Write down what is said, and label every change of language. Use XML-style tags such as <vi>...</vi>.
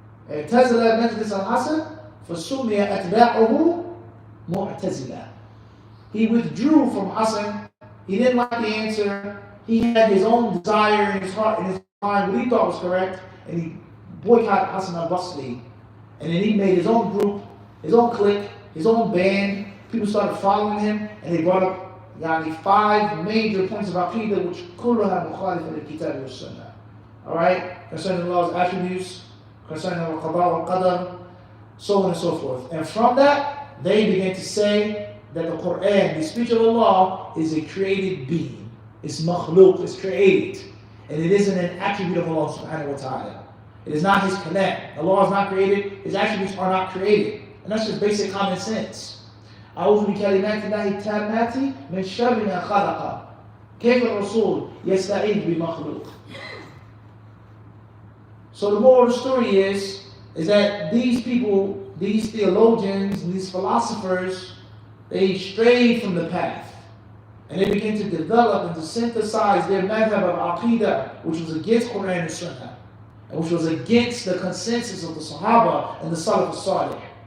<ar>اعتزل مجلس الحسن فسمي أتباعه معتزلة.</ar> <en>He withdrew from Hassan. He didn't like the answer. He had his own desire in his heart, in his mind, what he thought was correct, and he boycotted Hassan al-Basri. And then he made his own group, his own clique, his own band. People started following him, and they brought up 5 major points of aqeedah, which</en> <ar>كلها مخالفة للكتاب والسنة.</ar> <en>Alright? Concerning Allah's attributes, concerning al-qada wal-qadar, so on and so forth. And from that, they began to say that the Quran, the speech of Allah, is a created being. It's makhluk, it's created. And it isn't an attribute of Allah subhanahu wa ta'ala. It is not His kalam. Allah is not created, His attributes are not created. And that's just basic common sense.</en> <ar>أعوذ بكلمات الله التامات من شر ما خلق. كيف الرسول يستعيذ بمخلوق.</ar> <en>So the moral of the story is that these people, these theologians, these philosophers, they strayed from the path. And they began to develop and to synthesize their madhab of aqidah, which was against Quran and Sunnah, and which was against the consensus of the Sahaba and the Salaf al-Salih.</en>